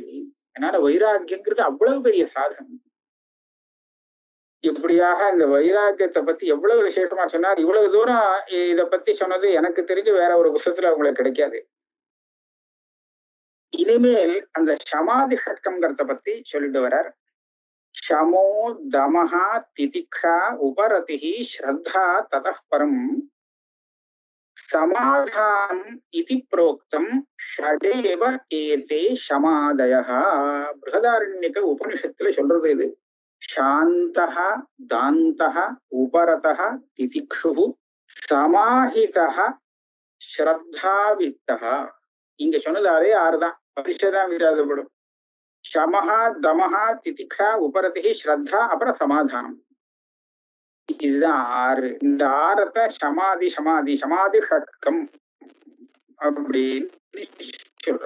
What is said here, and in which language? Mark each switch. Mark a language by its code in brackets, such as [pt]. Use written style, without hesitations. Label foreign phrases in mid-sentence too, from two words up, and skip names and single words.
[ta] அதனால வைராக்கியங்கிறது அவ்வளவு பெரிய சாதனம். இப்படியாக இந்த வைராக்கியத்தை பத்தி எவ்வளவு விசேஷமா சொன்னார். இவ்வளவு தூரம் இத பத்தி சொன்னது எனக்கு தெரிஞ்சு வேற ஒரு புத்தகத்துல உங்களுக்கு கிடைக்காது. இனிமேல் அந்த சமாதி ஷட்கம்ங்கிறத பத்தி சொல்லிட்டு வர்றார். [sa] शमो दमः तितिक्षा उपरतिः श्रद्धा ततः परम् समाधानम् इति प्रोक्तम् षडेव एते शमादयः. [ta] बृहदारण्यक उपनिषत्तुல சொல்றது இது. [sa] शान्तः दान्तः उपरतः तितिक्षुः समाहितः श्रद्धावित्तः. [ta] இங்க சொன்னது அதே ஆறுதான், பரிஷதான் விசாதப்படும். [sa] शमः दमः तितिक्षा उपरति श्रद्धा அப்புறம் சமாதானம். [ta] இதுதான் ஆறு. இந்த ஆறத்தை சமாதி சமாதி சமாதி ஷட்கம் அப்படின்னு சொல்ற.